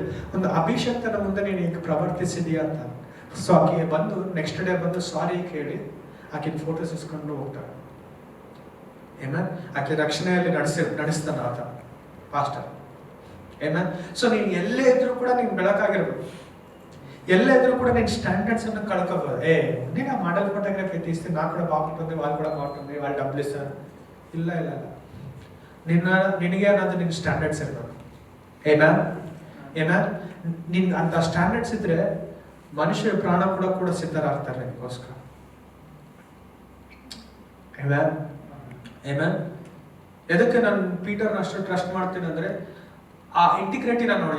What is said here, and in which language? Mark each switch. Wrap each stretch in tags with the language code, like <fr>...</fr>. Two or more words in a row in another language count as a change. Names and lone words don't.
<kn>ಒಂದು ಅಭಿಷಕ್ತನ ಮುಂದೆ ನೀನು ಈಗ ಪ್ರವರ್ತಿಸಿದೀಯ ಅಂತ. ಸೊ ಆಕೆ ಬಂದು</kn> <en>next day</en> <kn>ಬಂದು ಸಾರಿ ಕೇಳಿ ಆಕಿನ ಫೋಟೋಸ್ ಇಸ್ಕೊಂಡು ಹೋಗ್ತಾಳೆ. ಆಕೆ ರಕ್ಷಣೆಯಲ್ಲಿ ನಡೆಸ್ತಾನ ಆತ ಪಾಸ್ಟರ್. ಸೊ ನೀನ್ ಎಲ್ಲೇ ಇದ್ರು ಕೂಡ ನೀನ್ ಬೆಳಕಾಗಿರ್ಬೇಕು. ಎಲ್ಲೇ ಇದ್ರು ಕೂಡ ನೀನ್ ಸ್ಟ್ಯಾಂಡರ್ಡ್ಸ್ ಅನ್ನು ಕಳ್ಕೋಬಹುದು. ನೀನು</kn> <en>model photography</en> <kn>ತೀಸ್ತೀನಿ, ನಾ ಕೂಡ ಮಾಡ್ಕೊಂಡ್ರಿ,</kn> <te>వాళ్ళు కూడా ಮಾಡ್ಕೊಂಡ್ರಿ, వాళ్ళు డబ్బులు ఇస్తారు.</te> <kn>ಇಲ್ಲ ನಿನಗೆ ಅನ್ನೋದು ನಿನ್ನ ಸ್ಟ್ಯಾಂಡರ್ಡ್ಸ್ ಇರಬೇಕು. ಏನ ನಿನ್ ಅಂತ ಸ್ಟ್ಯಾಂಡರ್ಡ್ಸ್ ಇದ್ರೆ ಮನುಷ್ಯರು ಪ್ರಾಣ ಕೂಡ ಸಿದ್ಧರಾಗ್ತಾರೆ ನಿನಗೋಸ್ಕರ. ಎದಕ್ಕೆ ನಾನು ಪೀಟರ್ನ ಅಷ್ಟು ಟ್ರಸ್ಟ್ ಮಾಡ್ತೀನಿ ಅಂದ್ರೆ ಆ ಇಂಟಿಗ್ರಿಟಿನ ನೋಡಿ.</kn>